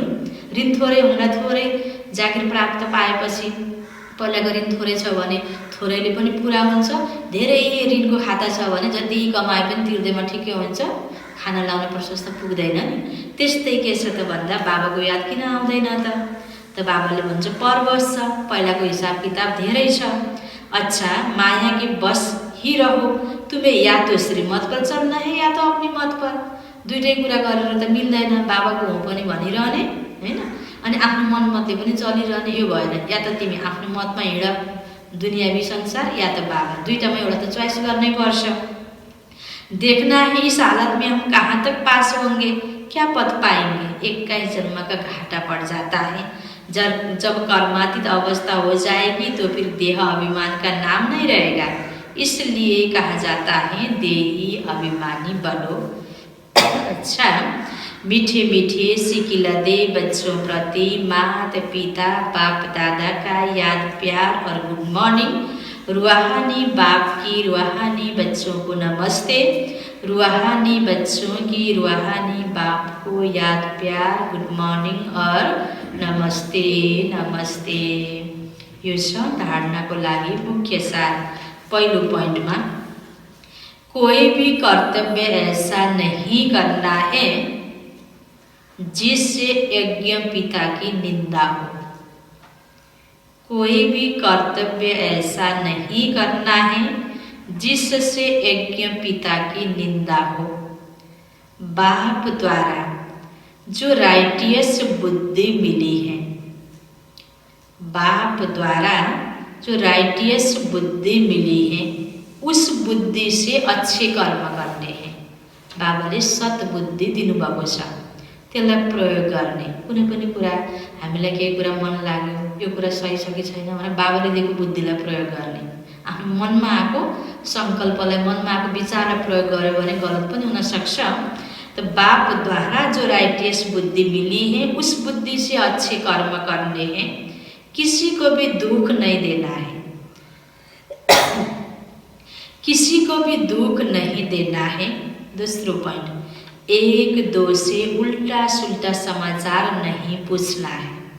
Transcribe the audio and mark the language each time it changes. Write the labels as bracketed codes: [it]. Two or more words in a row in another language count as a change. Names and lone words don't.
[ne] ऋण थोरै हुँदा थोरै जागिर प्राप्त पाएपछि पहिलाको ऋण थोरै छ भने थोरैले पनि पुरा हुन्छ, धेरै ऋणको खाता छ भने जति कमाए पनि तिर्दैमा ठिकै हुन्छ, खाना लाउन प्रशस्त पुग्दैन नि। त्यस्तै के छ त भन्दा बाबाको याद किन आउँदैन त बाबाले भन्छ परवश छ, पहिलाको हिसाब किताब धेरै छ। [hi] अच्छा माया के बस ही रहो, तुम्हें या तो श्रीमत पर चलना है या तो अपनी मत पर। [ne] दुईटै कुरा गरेर त मिल्दैन, बाबाको हो पनि भनिरहने हैन, अनि आफ्नो मनमतले पनि चलिरहने, यो भएन। या त तिमी आफ्नो मतमा हिँड दुनियावी संसार, या त बाबा, दुईटामा एउटा त चोइस गर्नै पर्छ। [hi] देखना है इस हालत में हम कहाँ तक पास होंगे, क्या पद पाएंगे। 21 जन्म का घाटा पड़ जाता है। जब कर्मातीत अवस्था हो जाएगी तो फिर देह अभिमान का नाम नहीं रहेगा। इसलिए कहा जाता है देही अभिमानी बनो। अच्छा मीठे मीठे सिकिलदे बच्चों प्रति माता पिता बाप दादा का याद प्यार और [en] good morning. [hi] रूहानी बाप की रूहानी बच्चों को नमस्ते। रूहानी बच्चों की रूहानी बाप को याद प्यार [en] good morning [hi] और नमस्ते नमस्ते। [ne] यो छ धारणाको लागि मुख्य सार। पहिलो पोइन्टमा [hi] कोई भी कर्तव्य ऐसा नहीं करना है जिससे यज्ञ पिता की निंदा हो। कोई भी कर्तव्य ऐसा नहीं करना है जिससे यज्ञ पिता की निंदा हो। बाप द्वारा जो राइटियस बुद्धि मिली है, बाप द्वारा जो राइटियस बुद्धि मिली है उस बुद्धि से अच्छे कर्म करने हैं। [ne] बाबाले सद्बुद्धि दिनुभएको छ, त्यसलाई प्रयोग गर्ने। कुनै पनि कुरा हामीलाई केही कुरा मन लाग्यो, यो कुरा सही छ कि छैन भनेर बाबाले दिएको बुद्धिलाई प्रयोग गर्ने। आफ्नो मनमा आएको सङ्कल्पलाई, मनमा आएको विचारलाई प्रयोग गर्यो भने गलत पनि हुन सक्छ। [hi] तो बाप द्वारा जो राइटियस बुद्धि मिली है उस बुद्धि से अच्छे कर्म करने हैं, किसी को भी दुख नहीं देना है, किसी को भी दुख नहीं देना है। दूसरा पॉइंट, एक दो से उल्टा सुल्टा समाचार नहीं पूछना है।